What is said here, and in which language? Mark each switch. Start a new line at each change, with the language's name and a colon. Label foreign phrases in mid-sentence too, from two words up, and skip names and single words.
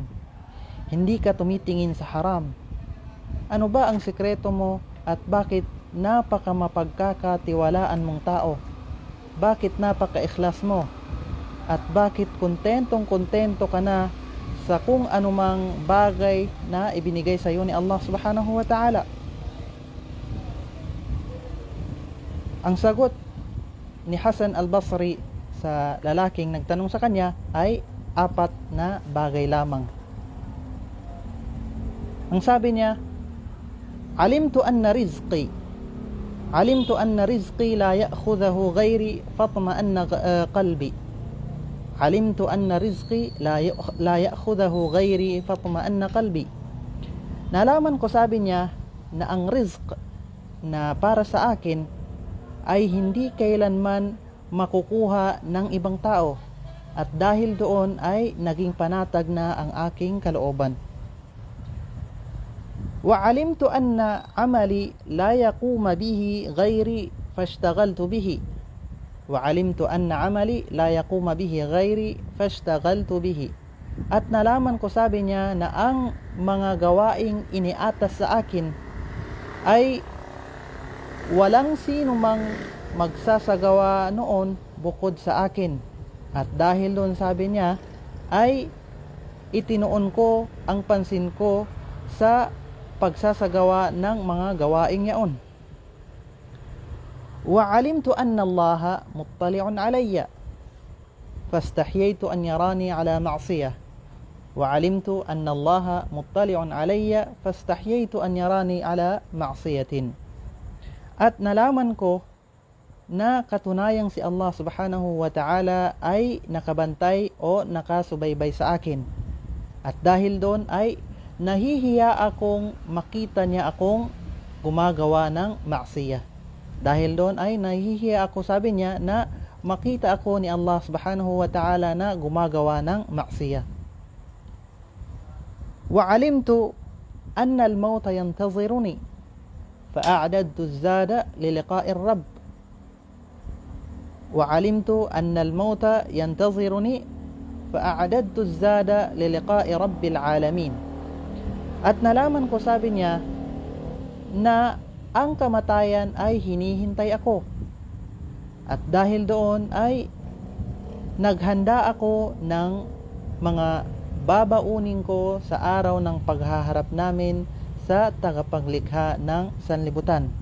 Filipino: Hindi ka tumitingin sa haram? Ano ba ang sikreto mo at bakit napakamapagkakatiwalaan mong tao? Bakit napaka-ikhlas mo? At bakit kontentong-kontento ka na sa kung anumang bagay na ibinigay sa iyo ni Allah
Arabic: سبحانه وتعالى?
Filipino: Ang sagot ni Hasan al-Basri sa lalaking nagtanong sa kanya ay 4 na bagay lamang. Ang sabi niya,
Arabic: علمت أن رزقي لا يأخذه غيري فاطمأن قلبي. علمت أن رزقي لا يأخذه غيري فاطمأن قلبي.
Filipino: Nalaman ko, sabi niya, na ang rizq na para sa akin ay hindi kailanman makukuha ng ibang tao, at dahil doon ay naging panatag na ang aking kalooban.
Arabic: وعلمت أن عملي لا يقوم به غيري فاشتغلت به. وعلمت أن عملي لا يقوم به غيري فاشتغلت به.
Filipino: At nalaman ko, sabi niya, na ang mga gawaing iniatas sa akin ay walang sino mang magsasagawa noon bukod sa akin. At dahil doon, sabi niya, ay itinoon ko ang pansin ko sa pagsasagawa ng mga gawaing yaon.
Arabic: وعلمت أن الله مطلع علي فاستحييت أن يراني على معصية. وعلمت أن الله مطلع علي فاستحييت أن يراني على معصية.
Filipino: At nalaman ko na katunayang si Allah
Arabic: سبحانه وتعالى
Filipino: ay nakabantay o nakasubaybay sa akin. At dahil doon ay nahihiya akong makita niya akong gumagawa ng maksiyah. Dahil doon ay nahihiya ako, sabi niya, na makita ako ni Allah
Arabic: سبحانه وتعالى
Filipino: na gumagawa ng maksiyah.
Arabic: وعلمت أن الموت ينتظرني فأعددت الزاد للقاء الرب. وعلمت أن الموت ينتظرني فأعددت الزاد للقاء رب العالمين.
Filipino: At nalaman ko, sabi niya, na ang kamatayan ay hinihintay ako. At dahil doon ay naghanda ako ng mga babaunin ko sa araw ng paghaharap namin sa tagapaglikha ng sanlibutan.